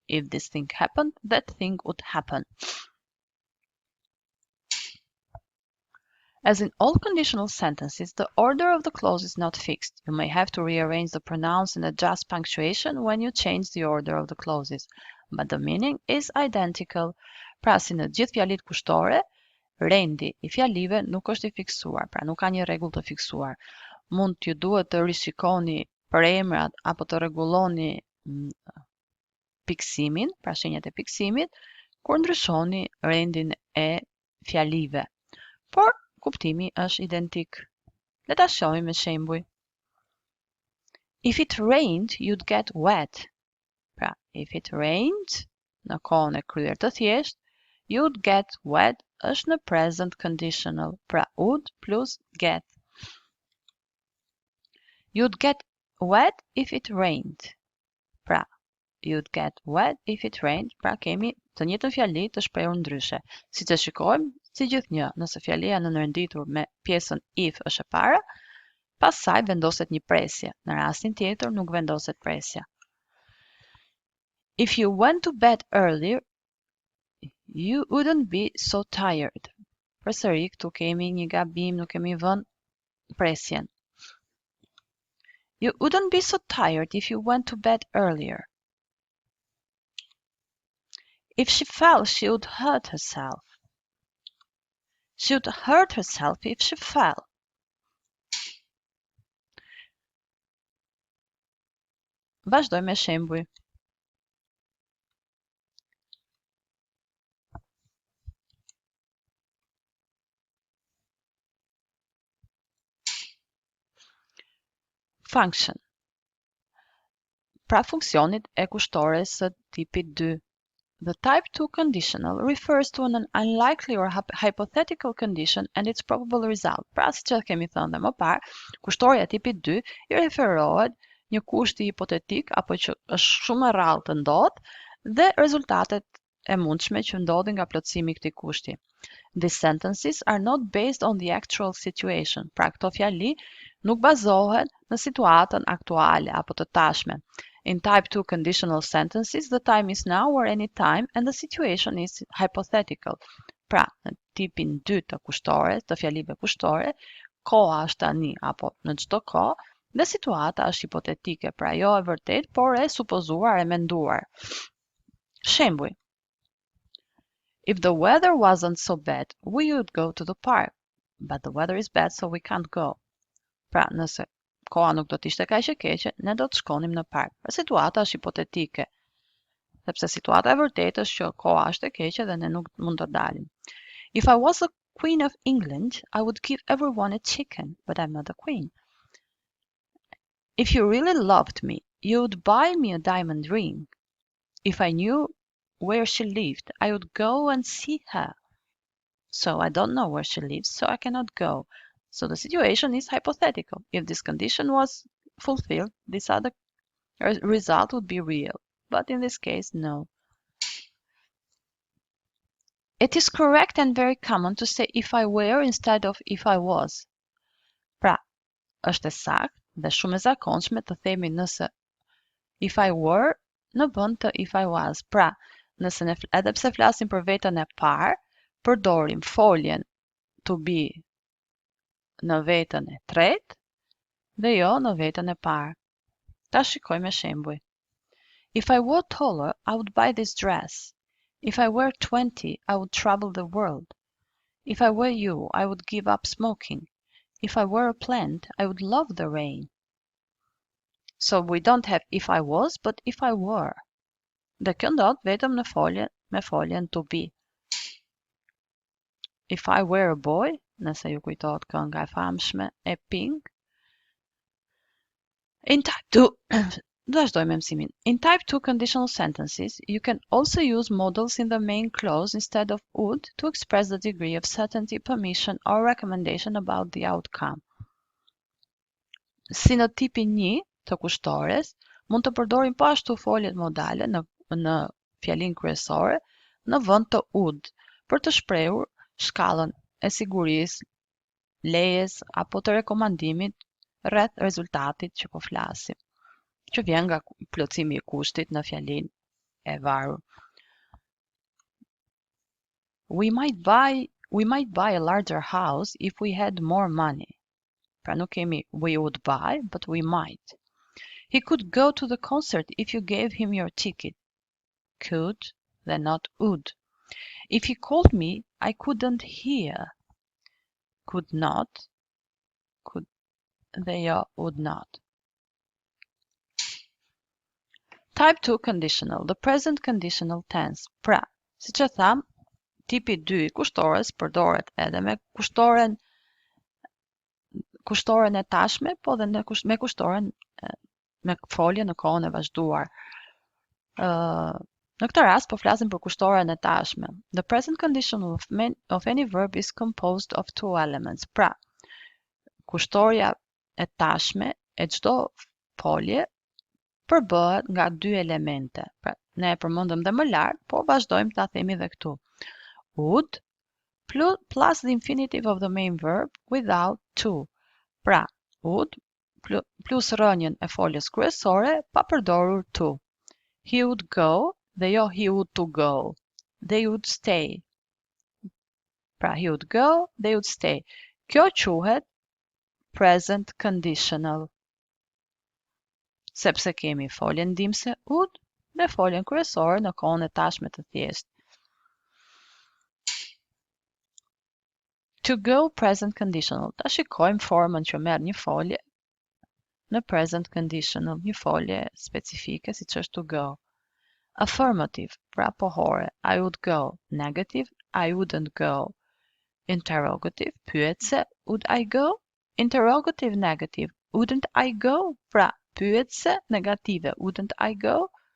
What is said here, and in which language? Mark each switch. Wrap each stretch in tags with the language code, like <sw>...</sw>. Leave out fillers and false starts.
<en>If this thing happened, that thing would happen. As in all conditional sentences, the order of the clause is not fixed. You may have to rearrange the pronouns and adjust punctuation when you change the order of the clauses, but the meaning is identical.</en> <sq>Pra, si në gjithë fjalit kushtore, rendi I fjalive nuk është I fiksuar, pra nuk ka një rregull të fiksuar. Mund t'ju duhet të rishikoni për emrat apo të rregulloni piksimin, pra shenjat e piksimit, kur ndryshoni rendin e fjalive. Por kuptimi është identik. Le ta shohim me shembuj.</sq> <en>If it rained, you'd get wet.</en> <sq>Pra,</sq> <en>if it rained,</en> <sq>në kohën e kryer të thjesht,</sq> <en>you'd get wet</en> <sq>është në present conditional, pra</sq> <en>would plus get. You'd get wet if it rained.</en> <sq>Pra,</sq> <en>you'd get wet if it rained,</en> <sq>pra kemi të njëjtën fjali të shprehur ndryshe. Siç e shikojmë, si gjithnjë, nëse fjalia nënrenditur me pjesën if është e para, pas saj vendoset një presje. Në rastin tjetër nuk vendoset presja.</sq> <en>If you went to bed earlier, you wouldn't be so tired.</en> <sq>Përsëri këtu kemi një gabim, nuk kemi vënë presjen.</sq> <en>You wouldn't be so tired if you went to bed earlier. If she fell, she would hurt herself. She would hurt herself if she fell.</en> <sq>Vazhdoj me shembuj. Function. Pra funksionit e kushtores së tipit 2.</sq> <en>The type 2 conditional refers to an unlikely or hypothetical condition and its probable result.</en> <sq>Pra, si që kemi thënë dhe më parë, kushtoria e tipit 2 I referohet një kushti hipotetik apo që është shumë e rrallë të ndodhë dhe rezultatet e mundshme që ndodhin nga plotësimi I këtij kushti.</sq> <en>These sentences are not based on the actual situation.</en> <sq>Pra, këto fjali nuk bazohen në situatën aktuale apo të tashmen.</sq> <en>In type 2 conditional sentences, the time is now or any time and the situation is hypothetical.</en> <sq>Pra, në tipin 2 të kushtore, të fjalive kushtore, koha është tani apo në çdo kohë dhe situata është hipotetike, pra jo e vërtet, por e supozuar, e menduar. Shembuj.</sq> <en>If the weather wasn't so bad, we would go to the park. But the weather is bad, so we can't go.</en> <sq>Pra, nëse koha nuk do t'ishte kaq e keqe, ne do të shkonim në park. Pra, situata është hipotetike. Sepse situata e vërtetë është që koha është e keqe dhe ne nuk mund të dalim.</sq> <en>If I was the Queen of England, I would give everyone a chicken, but I'm not the queen. If you really loved me, you would buy me a diamond ring. If I knew where she lived, I would go and see her. So I don't know where she lives, so I cannot go. So the situation is hypothetical. If this condition was fulfilled, this other result would be real. But in this case, no. It is correct and very common to say if I were instead of if I was.</en> <sq>Pra, është e saktë dhe shumë e zakonshme të themi nëse</sq> <en>if I were</en> <sq>në vend të</sq> <en>if I was.</en> <sq>Pra, nëse ne edhe pse flasim për veten e parë, përdorim foljen to be në veten e tretë dhe jo në veten e parë. Ta shikojmë me shembuj.</sq> <en>If I were taller, I would buy this dress. If I were 20, I would travel the world. If I were you, I would give up smoking. If I were a plant, I would love the rain. So we don't have if I was, but if I were.</en> <sq>Dhe kjo ndodh vetëm në me foljen to be.</sq> <en>If I were a boy,</en> <sq>nëse ju kujtohet kënga e famshme e Pink.</sq> <en>In type 2,</en> <sq>vazhdojmë mësimin.</sq> <en>In type 2 conditional sentences, you can also use modals in the main clause instead of would to express the degree of certainty, permission, or recommendation about the outcome.</en> <sq>Si në tipin 1 të kushtores, mund të përdorim po ashtu foljet modale në fjalin kryesore në vend të would për të shprehur shkallën e sigurisë, lejes apo të rekomandimit rreth rezultatit që po flasim, që vjen nga plotësimi i kushtit në fjalin e varur.</sq> <en>We might buy a larger house if we had more money.</en> <sq>Pra nuk kemi</sq> <en>we would buy, but we might. He could go to the concert if you gave him your ticket. Could, dhe not would. If he called me, I couldn't hear. Could not, could, dhe jo would not. Type 2 conditional, the present conditional tense.</en> <sq>Pra, si që tham, tipi 2 i kushtores përdoret edhe me kushtoren e tashme, po dhe me kushtoren me folje në kohën e vazhduar. Në këtë rast po flasim për kushtoren e tashme.</sq> <en>The present condition of any verb is composed of two elements.</en> <sq>Pra, kushtoria e tashme e çdo folje përbëhet nga dy elemente. Pra, ne e përmendëm dhe më lart, po vazhdojmë ta themi edhe këtu.</sq> <en>Would plus the infinitive of the main verb without to.</en> <sq>Pra, would plus rënien e foljes kryesore pa përdorur to.</sq> <en>He would go</en> <sq>dhe jo</sq> <en>he would to go. They would stay. Pra, he would go, they would stay.</en> <sq>Kjo quhet present conditional. Sepse kemi foljen ndihmëse would dhe foljen kryesore në kohën e tashme të thjeshtë.</sq> <en>To go present conditional.</en> <sq>Ta shikojmë formën që merr një folje në present conditional, një folje specifike siç është to go.</sq> <en>Affirmative,</en> <sq>pra pohore,</sq> <en>I would go. Negative, I wouldn't go. Interrogative, pyetse, would I go? Interrogative negative, wouldn't I go?</en> <sq>Pra, pyetse negative,</sq> <en>wouldn't I go?</en>